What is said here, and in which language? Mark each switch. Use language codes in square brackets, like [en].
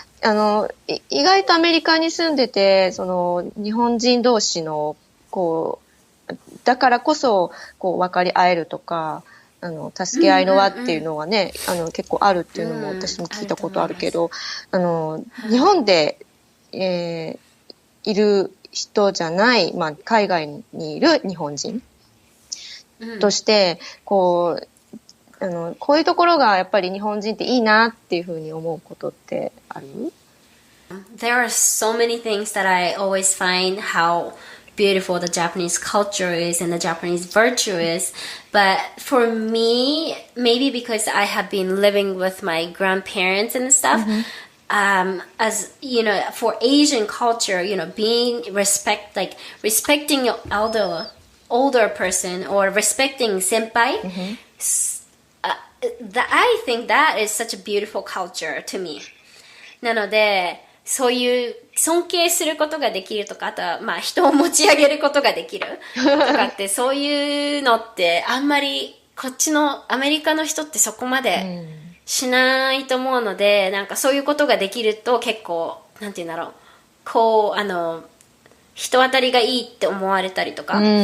[ja] 意外とアメリカに住んでて、その日本人同士のこうだからこそこう分かり合えるとか、助け合いの輪っていうのはね、結構あるっていうのも私も聞いたことあるけど、日本で、いる人じゃない、まあ、海外にいる日本人として、こういうところがやっぱり日本人っていいなっていうふうに思うことってある？ [en] There are so many things that I always find how beautiful the Japanese culture is and the Japanese virtue is. But for me, maybe because I have been living with my grandparents and stuff, as you know, for Asian culture, you know, being respecting your older person or respecting senpai, I think that is such a beautiful culture to me. [ja] なので、そういう尊敬することができるとか、あとはまあ人を持ち上げることができるとかって、そういうのってあんまりこっちのアメリカの人ってそこまでしないと思うので、なんかそういうことができると結構、なんて言うんだろう、こう、人当たりがいいって思われたりとか、